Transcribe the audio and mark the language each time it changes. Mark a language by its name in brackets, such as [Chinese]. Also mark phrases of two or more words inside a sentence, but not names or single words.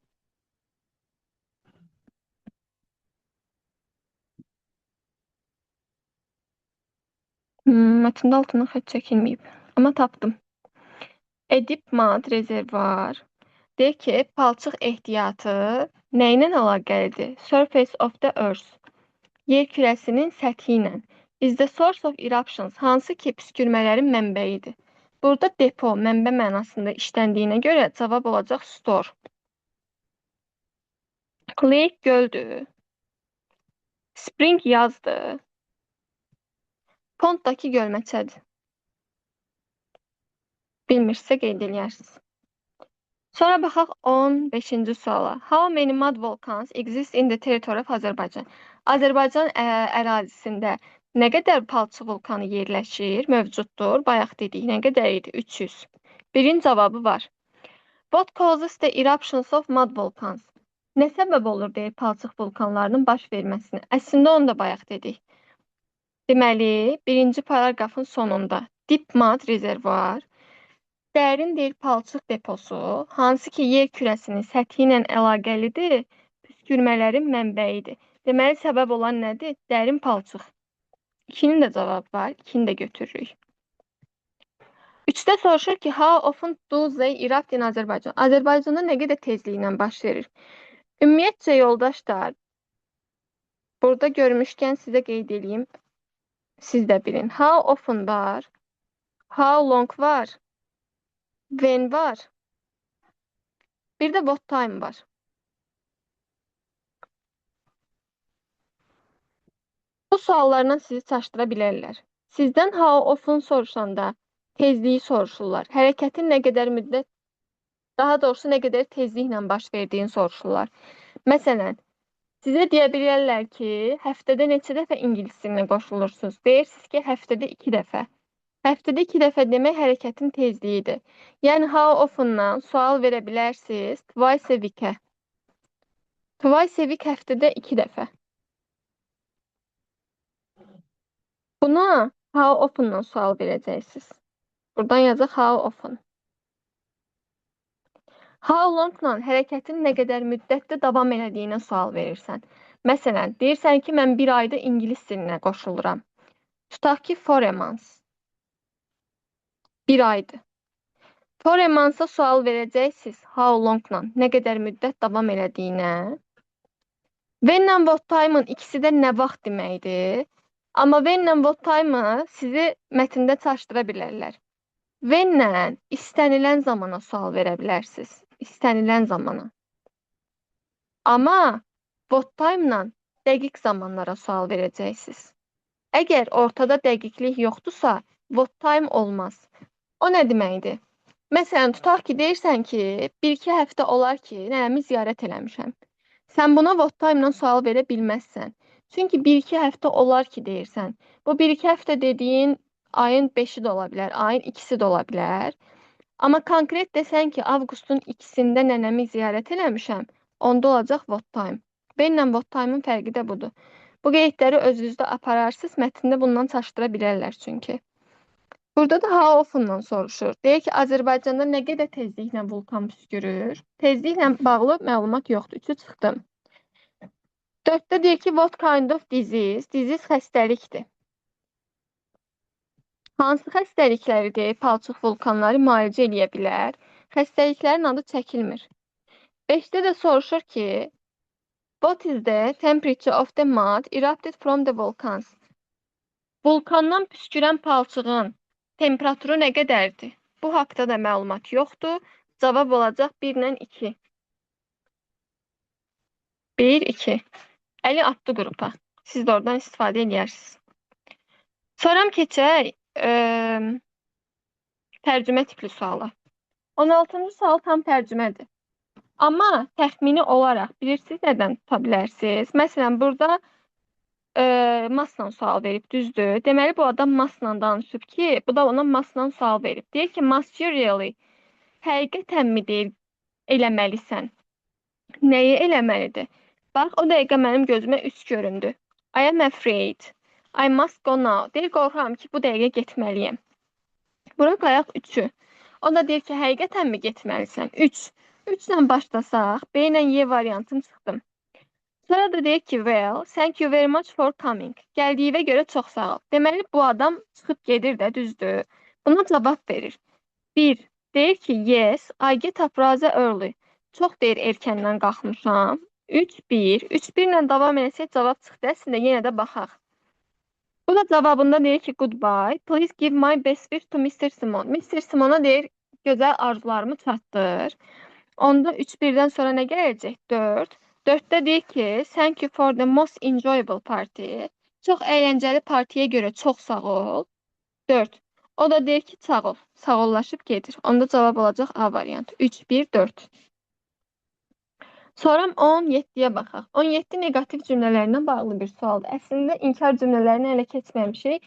[Azerbaijani] Mətndə altından xətt çəkilməyib. Amma tapdım. Edip mad rezervuar. Deyir ki, palçıq ehtiyatı nə ilə əlaqəlidir? [English] Surface of the earth. [Azerbaijani] Yer kürəsinin səthi ilə. [English] Is the source of eruptions. [Azerbaijani] Hansı ki, püskürmələrin mənbəyidir. Burada depo, mənbə mənasında işləndiyinə görə cavab olacaq store. Lake göldür. Spring yazdır. Ponddakı gölməçədir. Bilmirsə qeyd eləyərsiniz. Sonra baxaq 15-ci suala. [English] How many mud volcans exist in the territory of Azərbaycan? [Azerbaijani] Azərbaycan ərazisində nə qədər palçıq vulkanı yerləşir, mövcuddur? Bayaq dedik, nə qədər idi? 300. Birin cavabı var. [English] What causes the eruptions of mud volcans? [Azerbaijani] Nə səbəb olur deyir palçıq vulkanlarının baş verməsinə? Əslində onu da bayaq dedik. Deməli, birinci paragrafın sonunda [English] deep mud [Azerbaijani] rezervuar, dərin deyil palçıq deposu, hansı ki, yer kürəsinin səthi ilə əlaqəlidir, püskürmələrin mənbəyidir. Deməli, səbəb olan nədir? Dərin palçıq. 2-nin də cavabı var, 2-ni də götürürük. 3-də soruşur ki, [English] how often do they erupt in Azərbaycan? [Azerbaijani] Azərbaycanda nə qədər tezliklə baş verir? Ümumiyyətcə, yoldaşlar, burada görmüşkən sizə qeyd edeyim, siz də bilin. [English] How often [Azerbaijani] var, [English] how long [Azerbaijani] var, when var, bir də [English] what time [Azerbaijani] var. Bu suallarla sizi çaşdıra bilərlər. Sizdən [English] how often [Azerbaijani] soruşanda tezliyi soruşurlar. Hərəkətin nə qədər müddət, daha doğrusu nə qədər tezliklə baş verdiyini soruşurlar. Məsələn, sizə deyə bilərlər ki, həftədə neçə dəfə ingilis dilinə qoşulursunuz? Deyirsiniz ki, həftədə 2 dəfə. Həftədə 2 dəfə demək hərəkətin tezliyidir. Yəni, [English] how often- [Azerbaijani] dan sual verə bilərsiniz [English] twice a week- [Azerbaijani] ə. [English] Twice a week [Azerbaijani] həftədə 2 dəfə. Buna [English] how often- [Azerbaijani] dan sual verəcəksiniz. Buradan yazacaq [English] how often. How long- [Azerbaijani] la hərəkətin nə qədər müddətdə davam elədiyinə sual verirsən. Məsələn, deyirsən ki, mən bir ayda ingilis dilinə qoşuluram. Tutaq ki, [English] for a month. [Azerbaijani] Bir aydır. [English] For a month- [Azerbaijani] a sual verəcəksiniz [English] how long- [Azerbaijani] la nə qədər müddət davam elədiyinə. When-lə [English] what time- [Azerbaijani] ın ikisi də nə vaxt deməkdir. Amma when-lə [English] what time- [Azerbaijani] ı sizi mətndə çaşdıra bilərlər. When-lə istənilən zamana sual verə bilərsiniz. İstənilən zamana. Amma [English] what time- [Azerbaijani] la dəqiq zamanlara sual verəcəksiniz. Əgər ortada dəqiqlik yoxdursa, [English] what time [Azerbaijani] olmaz. O nə deməkdir? Məsələn, tutaq ki, deyirsən ki, 1-2 həftə olar ki, nənəmi ziyarət eləmişəm. Sən buna [English] what time- [Azerbaijani] la sual verə bilməzsən. Çünki 1-2 həftə olar ki, deyirsən. Bu 1-2 həftə dediyin ayın 5-i də ola bilər, ayın 2-si də ola bilər. Amma konkret desən ki, avqustun 2-sində nənəmi ziyarət eləmişəm, onda olacaq [English] what time. [Azerbaijani] Benlə [English] what time- [Azerbaijani] ın fərqi də budur. Bu qeydləri özünüzdə apararsınız, mətndə bundan çaşdıra bilərlər çünki. Burada da [English] how often- [Azerbaijani] dan soruşur. Deyək ki, Azərbaycanda nə qədər tezliklə vulkan püskürür? Tezliklə bağlı məlumat yoxdur. 3-ü çıxdım. 4-də deyir ki, [English] what kind of disease? [Azerbaijani] Disease xəstəlikdir. Hansı xəstəlikləridir? Palçıq vulkanları müalicə eləyə bilər. Xəstəliklərin adı çəkilmir. 5-də də soruşur ki, [English] what is the temperature of the mud erupted from the volcans? [Azerbaijani] Vulkandan püskürən palçığın temperaturu nə qədərdir? Bu haqda da məlumat yoxdur. Cavab olacaq 1-lə 2. 1, 2. Əli atdı qrupa. Siz də oradan istifadə edərsiniz. Sonra keçək tərcümə tipli suala. 16-cı sual tam tərcümədir. Amma təxmini olaraq bilirsiniz nədən tuta bilərsiniz? Məsələn, burada masla sual verib, düzdür. Deməli, bu adam masla danışıb ki, bu da ona masla sual verib. Deyir ki, [English] must you really? [Azerbaijani] Həqiqətənmi deyir, eləməlisən? Nəyi eləməlidir? Bax, o dəqiqə mənim gözümə 3 göründü. [English] I am afraid. I must go now. [Azerbaijani] Deyir, qorxuram ki, bu dəqiqə getməliyəm. Bura qayaq 3-ü. O da deyir ki, həqiqətənmi getməlisən? 3. 3-lə başlasaq, B ilə Y variantım çıxdım. Sonra da deyir ki, [English] well, thank you very much for coming. [Azerbaijani] Gəldiyinə görə çox sağ ol. Deməli, bu adam çıxıb gedir də, düzdür. Buna cavab verir. 1. Deyir ki, [English] yes, I get up rather early. [Azerbaijani] Çox deyir, erkəndən qalxmışam. 3, 1. 3, 1 ilə davam etsək, cavab çıxdı. Əslində, yenə də baxaq. Bu da cavabında deyir ki, [English] goodbye. Please give my best wish to Mr. Simon. Mr. [Azerbaijani] Simon'a deyir, gözəl arzularımı çatdır. Onda 3, 1-dən sonra nə gələcək? 4. 4-də deyir ki, [English] thank you for the most enjoyable party. [Azerbaijani] Çox əyləncəli partiyə görə çox sağ ol. 4. O da deyir ki, sağ ol. Sağollaşıb gedir. Onda cavab olacaq A variantı. 3, 1, 4. Sonra 17-yə baxaq. 17 negativ cümlələrlə bağlı bir sualdır. Əslində, inkar cümlələrini ələ keçməmişik.